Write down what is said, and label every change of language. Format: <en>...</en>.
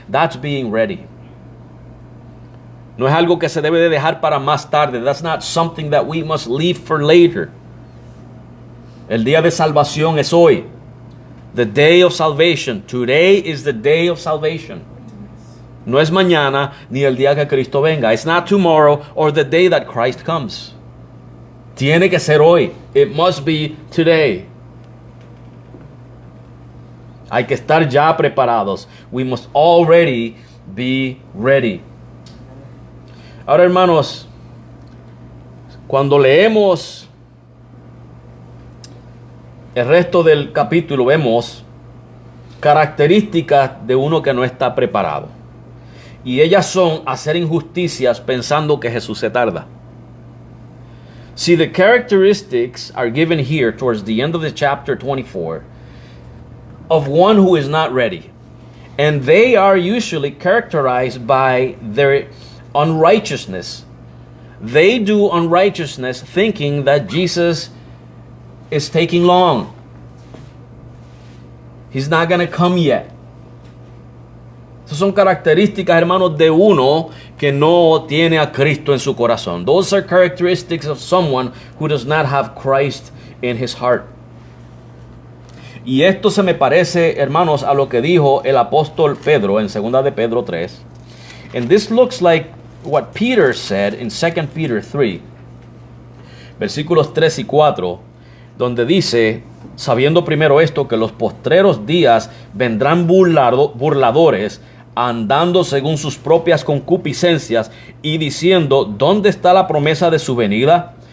<en>That's being ready.</en> <es>No es algo que se debe de dejar para más tarde.</es> <en>That's not something that we must leave for later.</en> <es>El día de salvación es hoy.</es> <en>The day of salvation. Today is the day of salvation.</en> <es>No es mañana ni el día que Cristo venga.</es> <en>It's not tomorrow or the day that Christ comes.</en> <es>Tiene que ser hoy.</es> <en>It must be today.</en> <es>Hay que estar ya preparados.</es> <en>We must already be ready.</en> <es>Ahora, hermanos, cuando leemos el resto del capítulo, vemos características de uno que no está preparado. Y ellas son hacer injusticias pensando que Jesús se tarda.</es> <en>See, the characteristics are given here towards the end of the chapter 24 of one who is not ready. And they are usually characterized by their unrighteousness. They do unrighteousness thinking that Jesus is taking long. He's not going to come yet.</en> <es>Esas son características, hermanos, de uno que no tiene a Cristo en su corazón.</es> <en>Those are characteristics of someone who does not have Christ in his heart.</en> <es>Y esto se me parece, hermanos, a lo que dijo el apóstol Pedro en 2 de Pedro 3.</es> <en>And this looks like what Peter said in 2 Peter 3,</en> <es>versículos 3 y 4, donde dice, sabiendo primero esto, que los postreros días vendrán burladores, andando según sus propias concupiscencias y diciendo, ¿dónde está la promesa de su venida?</es>